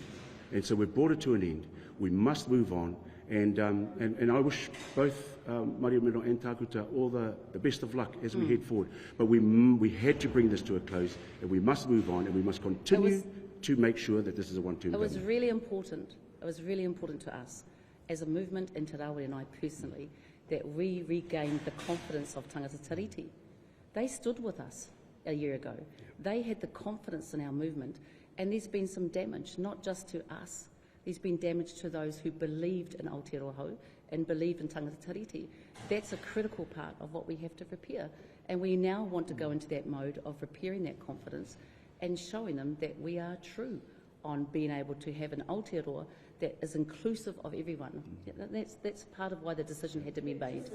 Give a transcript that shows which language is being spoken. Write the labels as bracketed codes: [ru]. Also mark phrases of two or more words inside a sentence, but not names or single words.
[en] And so we've brought it to an end. We must move on, and I wish both Mariameno and Tākuta all the best of luck as we head forward. But we had to bring this to a close, and we must move on, and we must continue to make sure that this is a one-term government. It was really important. It was really important to us as a movement, and Te Rawiri and I personally, that we regained the confidence of [mi] tangata tiriti. [en] They stood with us a year ago. They had the confidence in our movement, and there's been some damage, not just to us. There's been damage to those who believed in Aotearoa and believed in [mi] tangata tiriti. [en] That's a critical part of what we have to repair, and we now want to go into that mode of repairing that confidence and showing them that we are true on being able to have an Aotearoa that is inclusive of everyone. That's part of why the decision had to be made.